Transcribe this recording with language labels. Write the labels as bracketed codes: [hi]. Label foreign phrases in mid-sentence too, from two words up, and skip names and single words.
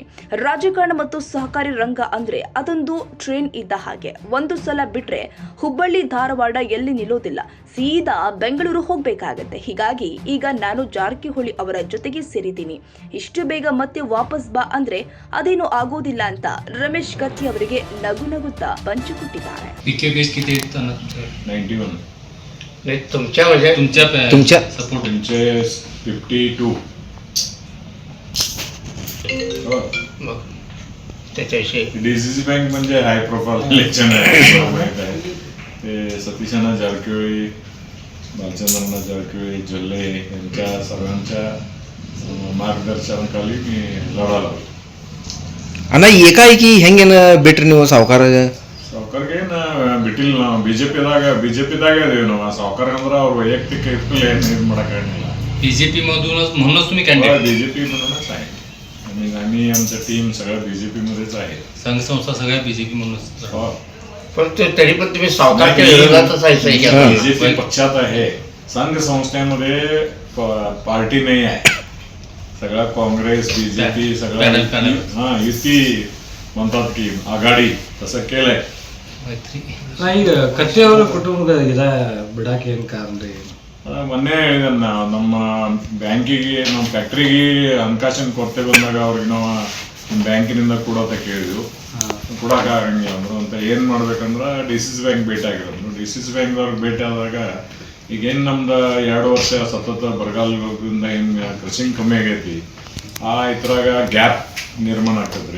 [kn] ರಾಜಕಾರಣ ಮತ್ತು ಸಹಕಾರಿ ರಂಗ ಅಂದ್ರೆ ಅದೊಂದು ಟ್ರೈನ್ ಇದ್ದ ಹಾಗೆ. ಒಂದು ಸಲ ಬಿಟ್ರೆ ಹುಬ್ಬಳ್ಳಿ ಧಾರವಾಡ ಎಲ್ಲಿ ನಿಲ್ಲೋದಿಲ್ಲ, ಸೀದಾ ಬೆಂಗಳೂರು ಹೋಗ್ಬೇಕಾಗತ್ತೆ. ಹೀಗಾಗಿ ಈಗ ನಾನು ಜಾರಕಿಹೊಳಿ ಅವರ ಜೊತೆಗೆ ಸೇರಿದ್ದೀನಿ. ಇಷ್ಟು ಬೇಗ ಮತ್ತೆ ವಾಪಸ್ ಬಾ ಅಂದ್ರೆ ಅದೇನು ಆಗೋದಿಲ್ಲ ಅಂತ ರಮೇಶ್ ಕತ್ತಿ ಅವರಿಗೆ ನಗು ನಗುತ್ತಾ [mr] पंचकुट्टीदार आहे. पीकेबीएस किती आहेत? 91. नाही तुमच्या सपोर्ट तुमचे 52. हो. मग त्याच्याविषयी डीसीसी बँक म्हणजे हाय प्रोफाईल इलेक्शन आहे. ते सतीशाना जारकिहोळी, बालचंद्रना जारकिहोळी, जल्ले यांच्या सर्वांच्या मार्गदर्शनाखाली मी लढालो. [kn] ಅಣ್ಣ ಏಕಾಏಕಿ ಹೆಂಗೇನ ಬಿಟ್ರಿ ನೀವು ಸಾವುಕಾರಿಗೆ ಬಿಟ್ಟಿಲ್ಲ. ನಾವು ಬಿಜೆಪಿದಾಗ ಇದೀವಿ. ನಾವು सावकार ಅಂದ್ರೆ ಅವ್ರ वैयक्तिक ಏನು ಮಾಡಕ್ಕಾಗಲ್ಲ. [mr] बीजेपी मधूनच म्हणूनच तुम्ही कॅन्डिडेट? बीजेपी मधूनच आहे. आम्ही आमचं टीम सगळं बीजेपी मध्येच आहे. संघ संस्था सगळ्या बीजेपी म्हणूनच. हो, पण तरी पण तुम्ही सावकारच्या विरोधातच आहे. बीजेपी पक्षात आहे. संघ संस्थेमध्ये पार्टी नाही आहे. सगळा काँग्रेस बीजेपी सगळं युती म्हणतात की आघाडी तसं केलंय. [kn] ಈಗ ಕತ್ತಿ ಅವರ ಕುಟುಂಬದ ಬಿಡಾಕೆ ಏನು ಕಾರಣ ರೀ? ಮೊನ್ನೆ ನಮ್ಮ ಬ್ಯಾಂಕಿಗೆ, ನಮ್ಮ ಫ್ಯಾಕ್ಟ್ರಿಗೆ ಹಣಕಾಸಿನ ಕೊರತೆ ಬಂದಾಗ ಅವ್ರಿಗೆ ನಾವು ಬ್ಯಾಂಕಿನಿಂದ ಕೊಡೋತ ಕೇಳಿದ್ವು. ಕೊಡೋಕೆ ಆಗಂಗಿಲ್ಲ ಅಂದರು. ಅಂತ ಏನು ಮಾಡ್ಬೇಕಂದ್ರೆ ಡಿಸಿಸಿ ಬ್ಯಾಂಕ್ ಭೇಟಿ ಆಗಿರೋದು. ಡಿಸಿಸಿ ಬ್ಯಾಂಕ್ದವ್ರಿಗೆ ಭೇಟಿ ಆದಾಗ ಈಗೇನು ನಮ್ದು 2 ವರ್ಷ ಸತತ ಬರಗಾಲದಿಂದ ಏನು ಕೃಷಿಂಗ್ ಕಮ್ಮಿ ಆಗೈತಿ, ಆ ಇದ್ರಾಗ ಗ್ಯಾಪ್ ನಿರ್ಮಾಣ ಆಗ್ತದ್ರಿ.